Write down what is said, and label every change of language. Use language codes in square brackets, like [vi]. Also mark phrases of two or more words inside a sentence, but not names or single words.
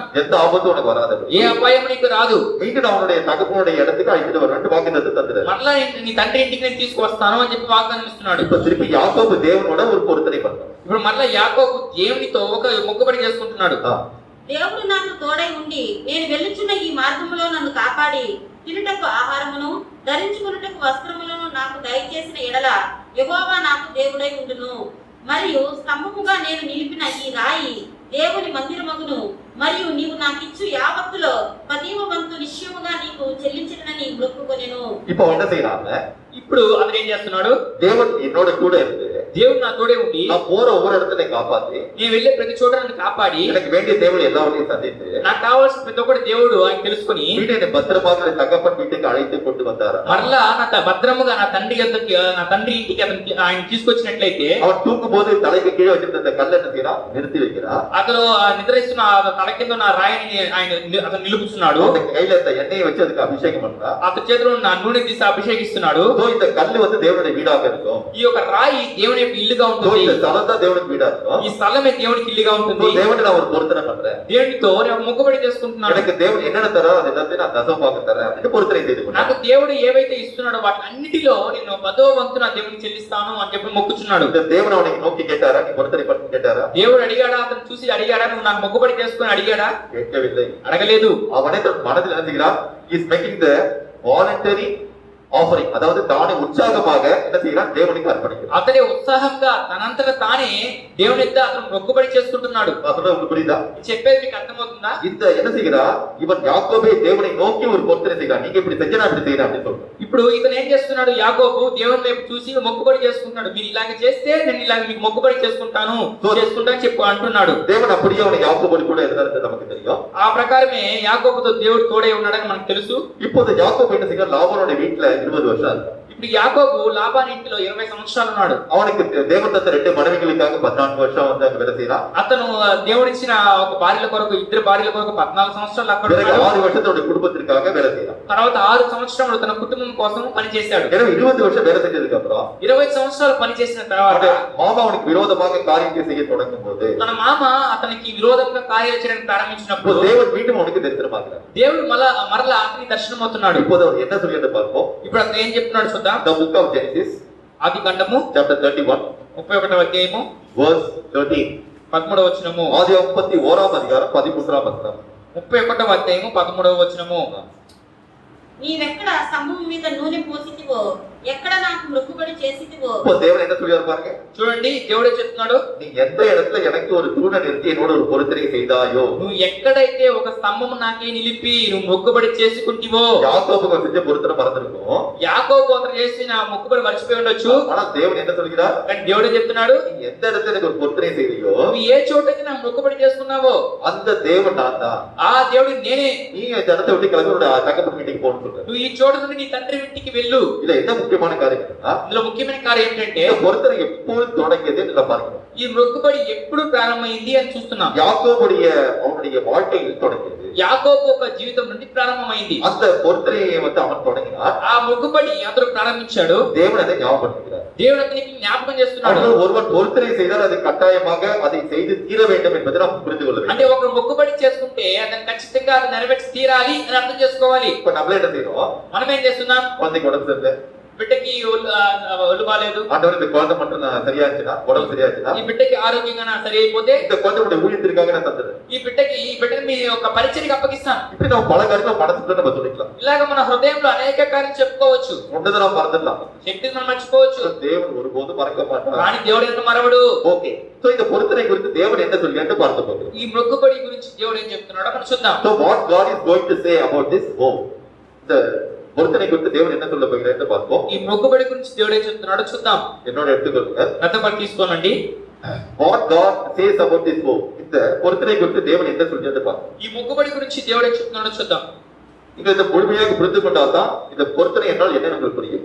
[ta] எந்த ஆபத்தும் உனக்கு வராது. [te] ఏ అపాయం నీకు రాదు. [ta] மீண்டும் அவனுடைய தகப்பனுடைய இடத்துக்கு அழைத்துட்டு வரணும் வாக்குத்தத்தம் தந்துட்டார். [te] మరలా నీ తండ్రి ఇంటికి నేను తీసుకువస్తాను అని చెప్పి వాగ్దానం ఇస్తున్నాడు. [ta] இப்ப திருப்பி யாக்கோபு தேவனோட ஒரு பொருத்தனை பண்றான். [te] ఇప్పుడు మరలా యాకోబు దేవునితో ఒక మొక్కుబడి చేసుకుంటున్నాడు. దేవుడు నాకు తోడై ఉండి నేను వెళ్ళుచున్న ఈ మార్గములో నన్ను కాపాడి తినుటకు ఆహారమును ధరించుకున్నటకు వస్త్రములను నాకు దయచేసిన ఎడల యెహోవా నాకు దేవుడై ఉండును. మరియు స్తంభముగా నేను నిలిపిన ఈ రాయి దేవుని మందిరమగును. మరియు నీవు నాకిచ్చు యావత్తులో 10వ వంతు నిశ్చయముగా నీకు చెల్లించదనని మొక్కుకొనెను. [ta] இப்போ என்ன செய்யறாங்க? [te] ఇప్పుడు అతను ఏం చేస్తున్నాడు? [ta] தேவன் என்னோட கூட இருந்து [te] దేవుడు నా తోడే ఉండి [ta] நான் போற ஒவ்வொரு இடத்துல காப்பாத்தி [te] నేను వెళ్ళే ప్రతి చోట నన్ను కాపాడి [ta] எனக்கு வேண்டிய தேவனை எல்லாவற்றையும் சந்தித்து [te] నాకు కావాల్సిన ప్రతి ఒక్కటి దేవుడు ఆయన తెలుసుకొని [ta] வீட்டை என்னை பத்திரமாக தகப்பன் வீட்டுக்கு அழைத்து கொண்டு வந்தாரா. [te] మరలా భద్రముగా నా తండ్రి ఇంటికి ఆయన తీసుకొచ్చినట్లయితే [ta] அவன் தூக்கும் போது தலைக்கு கீழே வச்சிருந்த அந்த கல்லை என்ன செய்யறான், நிறுத்தி வைக்கிறான். [te] అతను నిద్రిస్తున్న తల కింద నా రాయిని ఆయన అతను నిలుపుతున్నాడు. [ta] அந்த கையில இந்த எண்ணெயை வச்சு அதுக்கு அபிஷேகம் பண்றான். [te] అతని చేతిలో నా నూనె తీసి అభిషేకిస్తున్నాడు. [ta] இந்த கல்லு வந்து தேவனுடைய வீடாக இருக்கும். [te] ఈ యొక్క రాయి దేవుని యొక్క ఇల్లుగా ఉంటుంది. [ta] இந்த స్థలం தான் தேவனுக்கு வீடா இருக்கும். [te] ఈ స్థలమే దేవునికి ఇల్లుగా ఉంటుంది. [ta] దేవుని நான் ஒரு பொருத்தனை பண்றேன். [te] దేవునితో నేను మొక్కుబడి చేసుకుంటున్నాను. [ta] எனக்கு தேவன் என்னென்ன தரோ அது எல்லாத்தையும் நான் தசமபாகம் தரேன் அப்படின்னு பொருத்தனை செய்து கொண்டேன். [te] నాకు దేవుడు ఏవైతే ఇస్తున్నాడో వాటి అన్నిటిలో నేను 10వ వంతు నా దేవునికి చెల్లిస్తాను అని చెప్పి మొక్కుచున్నాడు. [ta] இந்த தேவன் அவனுக்கு நோக்கி கேட்டாரா, நீ பொருத்தனை பண்ணி கேட்டாரா? [te] దేవుడు అడిగాడా, అతను చూసి అడిగాడా, నువ్వు నాకు మొక్కుబడి చేసుకుని అడిగాడా? [ta] கேட்கவில்லை. [te] అడగలేదు. [ta] அவனே தன் மனதில் நினைக்கிறான், [en] is making the voluntary offering, [ta] அதாவது தானே உற்சாகமாக என்ன செய்யறான், தேவனுக்கு அர்ப்பணிக்கிறான். [te] అతడే ఉత్సాహంగా తనంతట తానే దేవుని ఎద్ద అతను మొక్కుబడి చేసుకుంటున్నాడు. [ta] அசோட உங்களுக்கு புரியுதா? [te] చెప్పేది మీకు అర్థమవుతుందా? [ta] இந்த என்ன செய்கிறான், இவன் யாக்கோபே தேவனை நோக்கி ஒரு பொருத்தனை செய்கிறான். நீங்க இப்படி செஞ்சா இப்படி செய்யறேன் அப்படின்னு சொல்றான். [te] ఇప్పుడు ఇతను ఏం చేస్తున్నాడు, యాకోబు దేవుని వైపు చూసి మొక్కుబడి చేసుకుంటున్నాడు. మీరు ఇలాగ చేస్తే నేను ఇలాగ మీకు మొక్కుబడి చేసుకుంటాను చెప్పు అంటున్నాడు. [ta] தேவன் அப்படியே அவனை யாக்கோபோடு கூட இருந்தாரு நமக்கு தெரியும். [te] ఆ ప్రకారమే యాకోబుతో దేవుడు తోడే ఉన్నాడని మనకు తెలుసు. [ta] இப்போது யாக்கோபு என்ன செய்கிறான், லாபானோட வீட்டுல 20 வருஷம் இருக்கு. [te] ఇప్పుడు యాకోబు లాబాను ఇంటిలో 20 సంవత్సరాలు ఉన్నాడు. [ta] அவனுக்கு தேவன் தந்த 2 மனைவிகளுக்காக 14 வருஷம் வந்து அங்க வேலை செய்யறான். [te] అతను దేవుడిచ్చిన ఒక భార్యల కొరకు 2 భార్యల కొరకు 14 సంవత్సరాలు అక్కడ [ta] பிறகு [te] ఉన్నాడు. [ta] 6 வருஷத்தோட குடும்பத்திற்காக வேலை செய்யறான். [te] తర్వాత 6 సంవత్సరాలు తన కుటుంబం కోసం పని చేశాడు. [ta] எனவே 20 வருஷம் வேலை செஞ்சதுக்கு அப்புறம் [te] 20 సంవత్సరాలు పని చేసిన తర్వాత [ta] மாமா அவனுக்கு விரோதமாக காரியத்தை செய்ய தொடங்கும் போது [te] తన మామ అతనికి విరోధంగా కార్యాలు చేయడానికి ప్రారంభించినప్పుడు [ta] தேவன் மீண்டும் அவனுக்கு தரிசனமாகிறார். [te] దేవుడు మరలా అతనికి దర్శనమవుతున్నాడు. [ta] இப்போது அவர் என்ன சொல்லிட்டு பார்ப்போம். [te] ఇప్పుడు అతను ఏం చెప్తున్నాడు చూద్దాం. [en] The book of Genesis, [te] ఆది కాండము [en] chapter 31, [te] 31వ అధ్యాయము [en] verse 13. [te] 13వ వచనము. [ta] ஆதியாகமம் 31ஆம் அதிகாரம் 13ஆம் வசனம். [te] 31వ అధ్యాయము 13వ వచనము. నీవెక్కడ స్తంభం మీద నూనె పోసితివో, ఎక్కడ నాకు మొక్కుబడి చేసితివో. [ta] இப்போ தேவன் என்ன சொல்றாரு பாருங்க. [te] చూడండి దేవుడే చెప్తున్నాడు, [ta] நீ எந்த இடத்துல எனக்கு ஒரு தூணை நிறுத்தி என்னோட ஒரு பொருத்தனை செய்தாயோ, [te] నువ్వు ఎక్కడైతే ఒక స్తంభము నాకే నిలిపి నువ్వు మొక్కుబడి చేసుకుంటివో. [ta] யாக்கோபுக்கு செஞ்ச பொருத்தனை மறந்துருக்கும். [te] యాకోబు అతను చేసిన మొక్కుబడి మర్చిపోయి ఉండొచ్చు. [ta] ஆனா தேவன் என்ன சொல்கிறார், [te] కానీ దేవుడే చెప్తున్నాడు, [ta] நீ எந்த இடத்துல எனக்கு ஒரு பொருத்தனை செய்தியோ [te] నువ్వు ఏ చోటకి నా మొక్కుబడి చేసుకున్నావో [ta] அந்த தேவன் நான் தான். [te] ఆ దేవుడు నేనే. [ta] நீ இந்த இடத்தை விட்டு கிளம்பி உன்னோட தகப்பன் வீட்டுக்கு போகணும்னு சொல்ற. [te] నువ్వు ఈ చోట నుండి నీ తండ్రి ఇంటికి వెళ్ళు. [ta] இதுல என்ன முக்கியமான காரியம் இருக்குன்னா, [te] ఇందులో ముఖ్యమైన కార్యం ఏంటంటే [ta] இந்த பொருத்தனை எப்போது தொடங்கியது நம்ம பார்க்கணும். [te] ఈ మొక్కుబడి ఎప్పుడు ప్రారంభమైంది అని చూస్తున్నాం. [ta] யாக்கோபுடைய அவனுடைய வாழ்க்கையில் தொடங்கியது. [te] యాకోబు ఒక జీవితం నుండి ప్రారంభమైంది. [ta] அந்த பொருத்தனையை வந்து அவன் தொடங்கினார். [te] ఆ మొక్కుబడి అతను ప్రారంభించాడు. [ta] தேவன் அதை ஞாபகப்படுத்துகிறார். [te] దేవుడు అతనికి జ్ఞాపకం చేస్తున్నాడు. [ta] ஒருவன் பொருத்தனை செய்தால் அது கட்டாயமாக அதை செய்து தீர வேண்டும் என்பதை நாம் புரிந்து கொள்ள வேண்டும். [te] అంటే ఒక మొక్కుబడి చేసుకుంటే అతను ఖచ్చితంగా అది నెరవేర్చి తీరాలి అని అర్థం చేసుకోవాలి. [ta] இப்ப நம்மளே என்ன செய்யறோம், [te] మనం ఏం చేస్తున్నాం, [ta] குழந்தைக்கு உடம்பு சரியில்லை, [te] బిడ్డకి ఒళ్ళు బాలేదు, [ta] ஆண்டவர் இந்த குழந்தை மட்டும் நான் சரியா இருந்துச்சுன்னா, உடம்பு சரியா இருந்துச்சுன்னா, [te] ఈ బిడ్డకి ఆరోగ్యంగా సరి అయిపోతే [ta] இந்த குழந்தையுடைய ஊழியத்திற்காக நான் தந்துடுறேன். [te] ఈ బిడ్డని మీ ఒక పరిచర్యకి అప్పగిస్తాను. [ta] இப்படி நம்ம பல காரியங்கள் மனசுக்குள்ள நம்ம சொல்லிக்கலாம். [te] ఇలాగ మన హృదయంలో అనేక కార్యం చెప్పుకోవచ్చు. [ta] ஒன்றதை நாம் மறந்துடலாம். [te] శక్తిని మనం మర్చిపోవచ్చు. [ta] தேவன் ஒருபோதும் மறக்க மாட்டார். [te] కానీ దేవుడు ఎంత మరవడు. [en] okay, so [ta] இந்த பொருத்தனை குறித்து தேவன் என்ன சொல்லிட்டு பார்க்க போகிறோம். [te] ఈ మొక్కుబడి గురించి దేవుడు ఏం చెప్తున్నాడో మనం చూద్దాం. [en] So what God is going to say about this home, [ta] இந்த பொருத்தனை குறித்து தேவன் என்ன சொல்ல போகிறார் பார்ப்போம். [te] ఈ మొక్కుబడి గురించి దేవుడు ఏం చెప్తున్నాడో చూద్దాం. [ta] என்னோட எடுத்துக்கொள்ளுங்க. [te] రథపడి తీసుకోనండి. [en] What God says about this home, [ta] இந்த பொருத்தனை குறித்து தேவன் என்ன சொல்லிட்டு பார்ப்போம். [te] ఈ మొక్కుబడి గురించి దేవుడు ఏం చెప్తున్నాడో చూద్దాం. [ta] இங்க இந்த முழுமையாக புரிந்து கொண்டால்தான் இந்த பொருத்தனை என்றால் என்ன உங்களுக்கு புரியும்.